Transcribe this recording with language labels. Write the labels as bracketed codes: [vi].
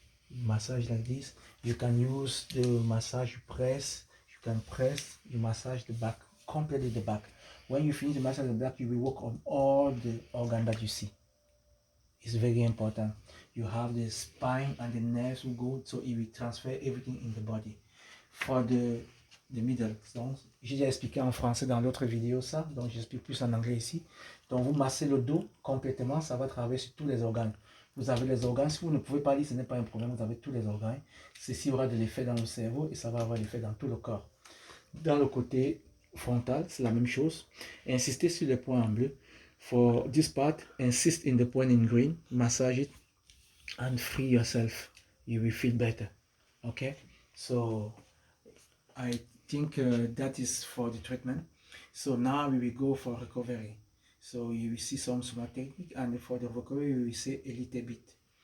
[en] Massage like this. You can use the massage press. You can press, you massage the back, completely the back. When you finish the massage the back, you will work on all the organ that you see. It's very important. You have the spine and the nerves will go, so it will transfer everything in the body. For the middle, [fr] donc j'ai déjà expliqué en français dans l'autre vidéo ça, donc j'explique plus en anglais ici. Donc vous massez le dos complètement, ça va travailler sur tous les organes. Vous avez les organes, si vous ne pouvez pas lire, ce n'est pas un problème, vous avez tous les organes. Ceci aura de l'effet dans le cerveau et ça va avoir l'effet dans tout le corps. Dans le côté frontal, c'est la même chose. Insistez sur les points en bleu. [en] For this part, insist in the point in green, massage it and free yourself. You will feel better. Okay, so I think that is for the treatment. So now we will go for recovery. So you will see some small technique, and for the recovery we will say a little bit.